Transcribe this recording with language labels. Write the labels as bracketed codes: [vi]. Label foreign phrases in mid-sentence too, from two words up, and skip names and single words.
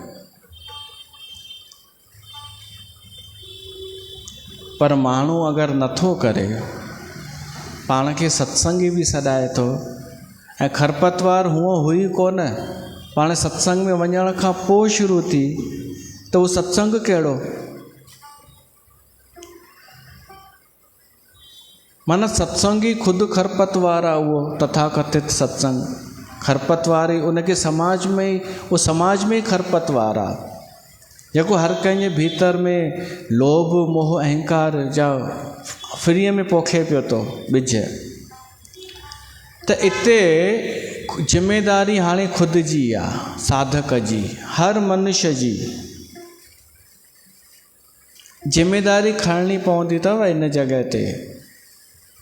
[sd] पर माण्हू अगरि नथो करे, पाण खे सत्संगी बि सॾाए थो ऐं खरपतवार हूअं हुई कोन, पाण सत्संग में वञण खां पोइ शुरू थी, त उहो सत्संग कहिड़ो। माना सत्संग ई ख़ुदि खरपतवार आहे। उहो तथाकथित सत्संग खरपतवार ई उनखे समाज में ई, उहो समाज में ई खरपतवार आहे जेको हर कंहिंजे भीतर में लोभ मोह अहंकार जा फ्रीअ में पोखे पियो थो ॿिज। त इते ज़िमेदारी हाणे ख़ुदि जी आहे, साधक जी, हर मनुष्य जी ज़िमेदारी खणणी पवंदी अथव इन जॻह ते।